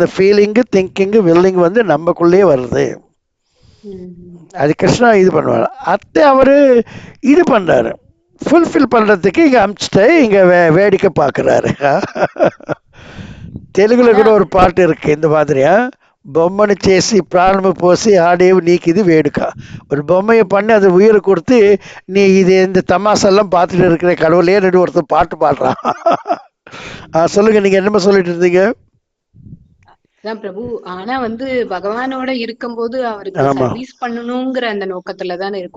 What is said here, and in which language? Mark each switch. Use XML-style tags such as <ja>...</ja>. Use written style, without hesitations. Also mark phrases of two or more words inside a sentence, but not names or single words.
<ta>இந்த</ta> <en>feeling, thinking, willing</en> <ta>நம்மக்குள்ளே வருது. அது கிருஷ்ணா இது பண்ணுவார். அத்தை அவரு இது பண்றாரு, ஃபுல்ஃபில் பண்றதுக்கு இங்க அமிச்சிட்டு இங்க வேடிக்கை பார்க்குறாரு. தெலுங்குல கூட ஒரு பாட்டு இருக்கு இந்த மாதிரியா,</ta> <te>బొమ్మను చేసి ప్రాణము పోసి ఆడేవు నీకు ఇది వేడుక.</te> <ta>ஒரு பொம்மையை பண்ணி அது உயிரை கொடுத்து நீ இது இந்த தமாசெல்லாம் பார்த்துட்டு இருக்கிற கடவுளே ரெண்டு ஒருத்தர் பாட்டு பாடுறான். சொல்லுங்க, நீங்க என்னமா சொல்லிட்டு இருந்தீங்க? பிரபு ஆனா பகவானோட இருக்கும்போது அவருக்கு சர்வீஸ் பண்ணணுங்கிற அந்த நோக்கத்துல தானே இருக்கும்.</ta>